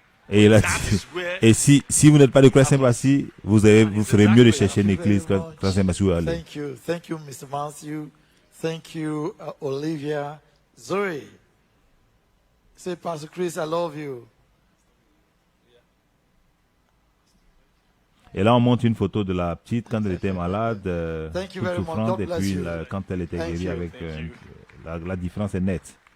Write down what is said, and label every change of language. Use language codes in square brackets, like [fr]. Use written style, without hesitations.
[fr] Et, là, et si vous n'êtes pas de Christ Embassy, vous ferez mieux de chercher une église Christ Embassy où aller. [en] Thank you, Mr. Matthew. Thank you, Olivia. Zoe, say, Pastor Chris, I love you. [fr] Et là, on montre une photo de la petite quand elle était malade, toute souffrante, et puis quand elle était guérie avec la différence est nette.